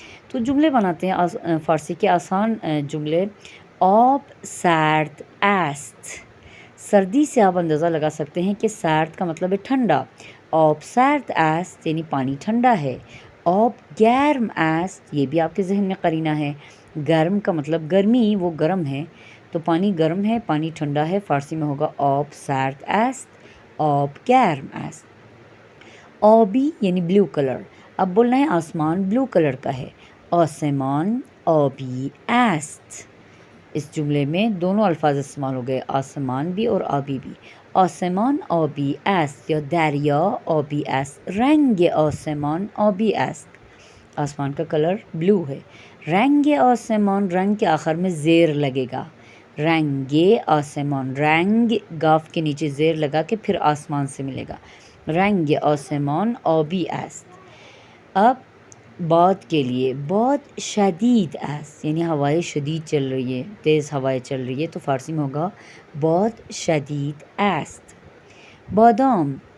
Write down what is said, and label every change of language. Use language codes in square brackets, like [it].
[ur] تو جملے بناتے ہیں فارسی کے آسان جملے. [fa] آب سرد است. [ur] سردی سے آپ اندازہ لگا سکتے ہیں کہ سرد کا مطلب ہے ٹھنڈا. [fa] آب سرد است [ur] یعنی پانی ٹھنڈا ہے. [fa] آب گرم است [ur] یہ بھی آپ کے ذہن میں قرینہ ہے. گرم کا مطلب گرمی، وہ گرم ہے تو پانی گرم ہے، پانی ٹھنڈا ہے. فارسی میں ہوگا [fa] آب سرد است، آب گرم است. [ur] آبی یعنی بلیو کلر. اب بولنا ہے آسمان بلیو کلر کا ہے. [fa] آسمان آبی است. [ur] اس جملے میں دونوں الفاظ استعمال ہو گئے، آسمان بھی اور آبی بھی. [fa] آسمان آبی است یا دریا آبی است. رنگ آسمان آبی است. [ur] آسمان کا کلر بلو ہے. رنگ آسمان، رنگ کے آخر میں زیر لگے گا. رنگ آسمان، رنگ گاف کے نیچے زیر لگا کے پھر آسمان سے ملے گا. [fa] رنگ آسمان آبی است. [ur] اب باد کے لیے، [fa] باد شدید است [ur] یعنی ہوائیں شدید چل رہی ہے، تیز ہوائیں چل رہی ہے تو فارسی میں ہوگا باد شدید است. بادام.